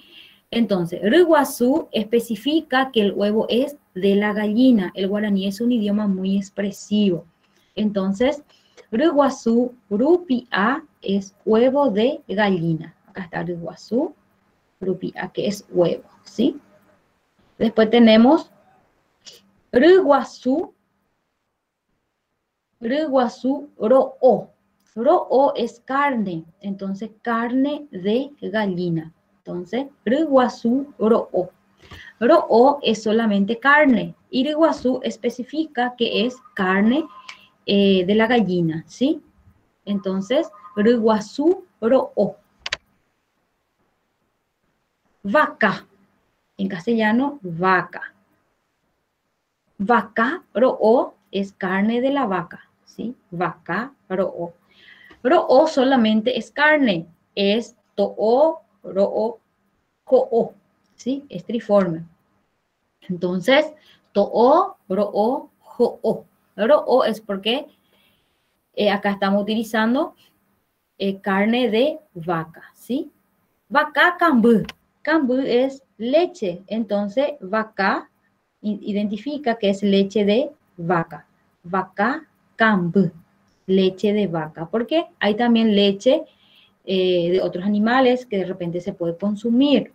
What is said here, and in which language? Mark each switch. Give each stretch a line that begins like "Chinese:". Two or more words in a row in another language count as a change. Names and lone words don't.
Spanish: Entonces, Riguazú especifica que el huevo es de la gallina. El guaraní es un idioma muy expresivo. Entonces,
Guarani: Riguazú rupiá
Spanish: es huevo de gallina. Acá está
Guarani: Riguazú rupiá,
Spanish: que es huevo, ¿sí? Después tenemos
Guarani: Riguazú ro'ó.
Spanish: Ro'ó es carne, entonces carne de gallina. Entonces,
Guarani: Riguazú ro'ó.
Spanish: Ro'ó es solamente carne y Riguazú especifica que es carne de la gallina, ¿sí? Entonces,
Guarani: Riguazú ro'ó.
Spanish: Vaca, en castellano, vaca.
Guarani: Vaca ro'ó
Spanish: es carne de la vaca, ¿sí?
Guarani: Vaca ro'ó.
Spanish: Ro'ó solamente es carne, es
Guarani: to'ó, ro'ó, co'ó,
Spanish: ¿sí? Es triforme. Entonces,
Guarani: to'ó, ro'ó, jo'ó.
Spanish: Ro'ó es porque acá estamos utilizando carne de vaca, ¿sí?
Guarani: Vaca cambú.
Spanish: Cambú es leche, entonces vaca identifica que es leche de vaca.
Guarani: Vaca cambú,
Spanish: leche de vaca, porque hay también leche de otros animales que de repente se puede consumir.